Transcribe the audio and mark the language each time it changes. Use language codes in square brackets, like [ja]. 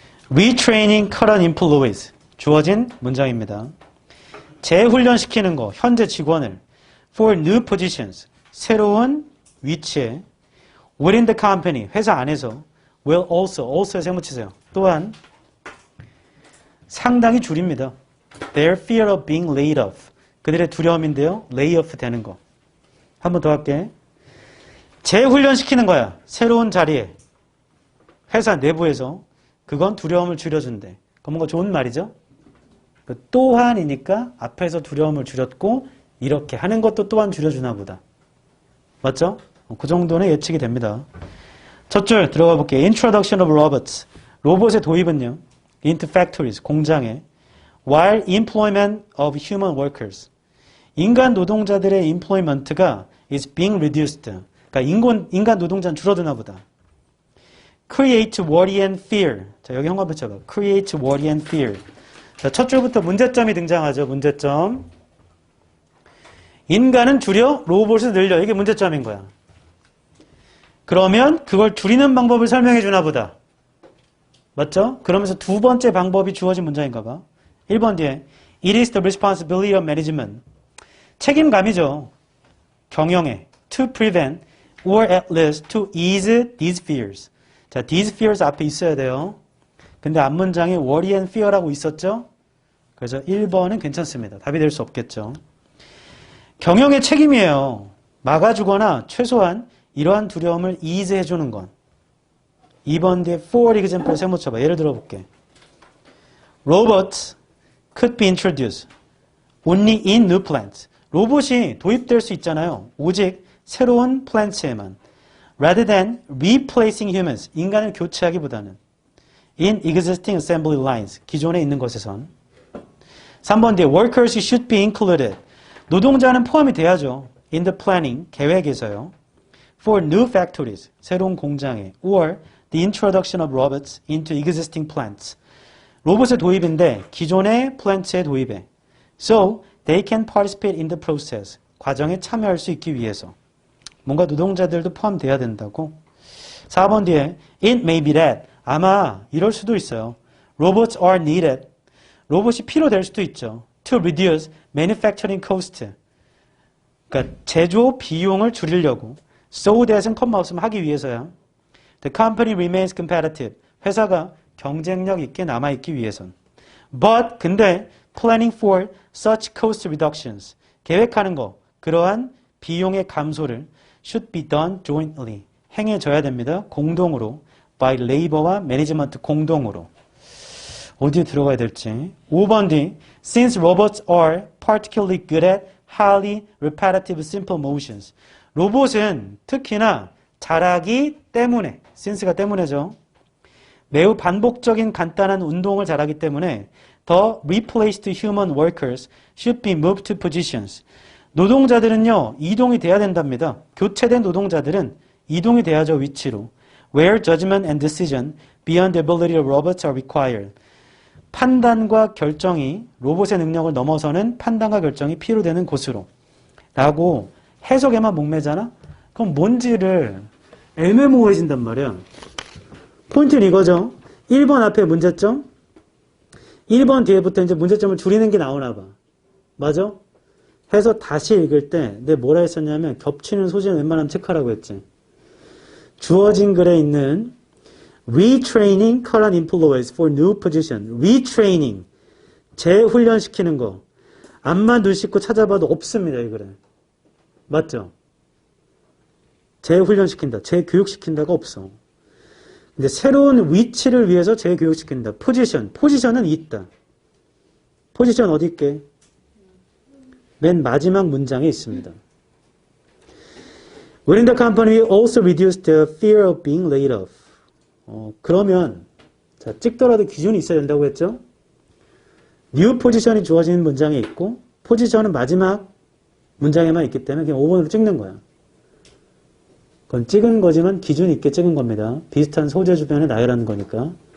[en] Retraining current employees. [ko] 주어진 문장입니다. 재훈련시키는 거, 현재 직원을 [en] for new positions. [ko] 새로운 위치에 [en] within the company, [ko] 회사 안에서 [en] will also [ko] 에 세무치세요. 또한 상당히 줄입니다. [en] Their fear of being laid off. [ko] 그들의 두려움인데요. lay off 되는 거. 한 번 더 할게. 재훈련시키는 거야. 새로운 자리에. 회사 내부에서. 그건 두려움을 줄여준대. 그건 뭔가 좋은 말이죠. 또한이니까 앞에서 두려움을 줄였고 이렇게 하는 것도 또한 줄여주나 보다. 맞죠? 그 정도는 예측이 됩니다. 첫 줄 들어가 볼게요. [en] Introduction of robots. [ko] 로봇의 도입은요. [en] Into factories. [ko] 공장에. [en] While employment of human workers. [ko] 인간 노동자들의 [en] employment가 is being reduced. [ko] 그러니까 인간 노동자는 줄어드나 보다. [en] Create worry and fear. [ko] 자, 여기 형광 붙여봐. [en] Create worry and fear. [ko] 자, 첫 줄부터 문제점이 등장하죠. 문제점. 인간은 줄여, 로봇을 늘려. 이게 문제점인 거야. 그러면 그걸 줄이는 방법을 설명해 주나 보다. 맞죠? 그러면서 두 번째 방법이 주어진 문장인가 봐. 1번 뒤에 [en] It is the responsibility of management. [ko] 책임감이죠. 경영에 [en] to prevent or at least to ease these fears. [ko] 자, [en] these fears [ko] 앞에 있어야 돼요. 근데 앞문장에 [en] worry and fear [ko] 라고 있었죠? 그래서 1번은 괜찮습니다. 답이 될 수 없겠죠. 경영의 책임이에요. 막아주거나 최소한 이러한 두려움을 ease 해주는 건. 2번 뒤에 [en] for example [ko] 세모쳐봐. 예를 들어볼게. [en] Robots could be introduced only in new plants. [ko] 로봇이 도입될 수 있잖아요. 오직 새로운 플랜트에만. [en] Rather than replacing humans. [ko] 인간을 교체하기보다는. [en] In existing assembly lines. [ko] 기존에 있는 것에선. 3번 뒤에 [en] workers should be included. [ko] 노동자는 포함이 돼야죠. [en] In the planning. [ko] 계획에서요. [en] for new factories, [ko] 새로운 공장에, [en] or the introduction of robots into existing plants. [ko] 로봇의 도입인데 기존의 플랜트의 도입에. [en] So they can participate in the process. [ko] 과정에 참여할 수 있기 위해서. 뭔가 노동자들도 포함돼야 된다고. 4번 뒤에 [en] it may be that. [ko] 아마 이럴 수도 있어요. [en] Robots are needed. [ko] 로봇이 필요될 수도 있죠. [en] To reduce manufacturing cost. [ko] 그러니까 제조 비용을 줄이려고. [en] So that [ko] 은 컴마 없으면 하기 위해서야. [en] The company remains competitive. [ko] 회사가 경쟁력 있게 남아있기 위해선. [en] But [ko] 근데 [en] planning for such cost reductions. [ko] 계획하는 거. 그러한 비용의 감소를 [en] should be done jointly. [ko] 행해져야 됩니다. 공동으로. [en] by labor [ko] 와 management 공동으로. 어디에 들어가야 될지. 5번 뒤. [en] Since robots are particularly good at highly repetitive simple motions. [ko] 로봇은 특히나 잘하기 때문에, since가 때문에죠. 매우 반복적인 간단한 운동을 잘하기 때문에 [en] the replaced human workers should be moved to positions. [ko] 노동자들은요, 이동이 돼야 된답니다. 교체된 노동자들은 이동이 돼야죠, 위치로. [en] Where judgment and decision beyond the ability of robots are required. [ko] 판단과 결정이 로봇의 능력을 넘어서는 판단과 결정이 필요되는 곳으로. 라고 해석에만 목매잖아? 그럼 뭔지를 애매모호해진단 말이야. 포인트는 이거죠. 1번 앞에 문제점. 1번 뒤에부터 이제 문제점을 줄이는 게 나오나 봐. 맞아? 해서 다시 읽을 때 내가 뭐라 했었냐면 겹치는 소지는 웬만하면 체크하라고 했지. 주어진 글에 있는 [en] retraining current employees for new position. [ko] retraining. 재훈련시키는 거. 앞만 눈 씻고 찾아봐도 없습니다. 이 글에. 맞죠? 재훈련시킨다. 재교육시킨다가 없어. 근데 새로운 위치를 위해서 재교육시킨다. 포지션. 포지션은 있다. 포지션 어디 있게? 맨 마지막 문장에 있습니다. [en] Within the company, we also reduce the fear of being laid off. [ko] 그러면 자, 찍더라도 기준이 있어야 된다고 했죠? new 포지션이 주어진 문장에 있고 포지션은 마지막 문장에만 있기 때문에 그냥 5번으로 찍는 거야. 그건 찍은 거지만 기준이 있게 찍은 겁니다. 비슷한 소재 주변에 나열하는 거니까.